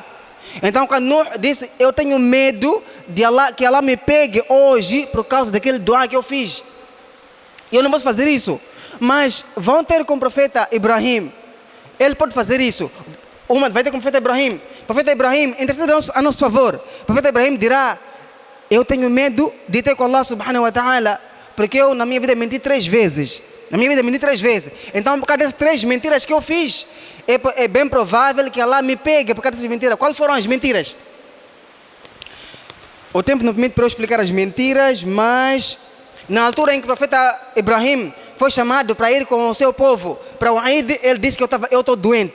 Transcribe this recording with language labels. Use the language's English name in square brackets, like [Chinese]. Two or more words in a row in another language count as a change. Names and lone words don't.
[Portuguese] Então quando Nuh disse, eu tenho medo de Allah, que Allah me pegue hoje por causa daquele dua que eu fiz, eu não posso fazer isso. Mas vão ter com o profeta Ibrahim, ele pode fazer isso. Vai ter com o profeta Ibrahim. O profeta Ibrahim intercede a nosso favor. O profeta Ibrahim dirá, eu tenho medo de ter com Allah [Arabic] سبحانه وتعالى, [Portuguese] porque eu na minha vida menti 3 vezes. Na minha vida menti 3 vezes. Então por causa dessas 3 mentiras que eu fiz, é bem provável que Allah me pegue por causa dessas mentiras. Quais foram as mentiras? O tempo não permite para eu explicar as mentiras, mas na altura em que o profeta Ibrahim foi chamado para ir com o seu povo para o Eid, ele disse que eu estou doente.